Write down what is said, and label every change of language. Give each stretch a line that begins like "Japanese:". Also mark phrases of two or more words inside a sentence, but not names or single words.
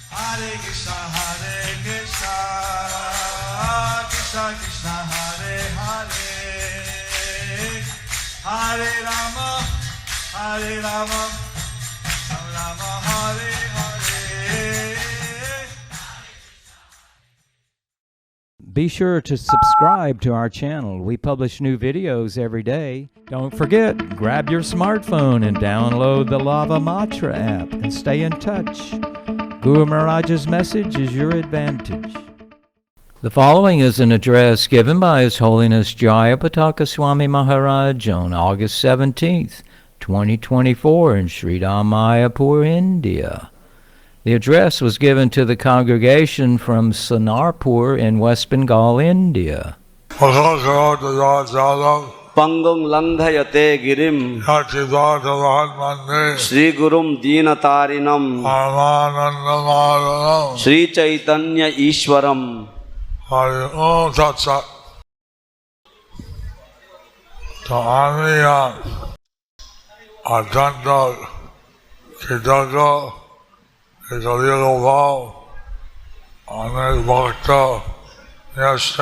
Sanskrit: Hare Krishna, Krishna Krishna, Hare Hare, Hare Rama, Hare Rama, Rama Hare Hare.
English: Be sure to subscribe to our channel. We publish new videos every day. Don't forget, grab your smartphone and download the Lava Matra app and stay in touch. Guru Maharaj's message is your advantage. The following is an address given by His Holiness Jayapataka Swami Maharaj on August 17th, 2024 in Sridham Mayapur, India. The address was given to the congregation from Sonarpur in West Bengal, India.
Sanskrit: पङ्गुं लङ्घयते गिरिं श्री गुरुं दीनतारिणं श्री चैतन्य ईश्वरम्.
Bangla: So আমি অত্যন্ত কৃতজ্ঞ কৃতজ্ঞ ভাব অনেক ভক্ত এসছে।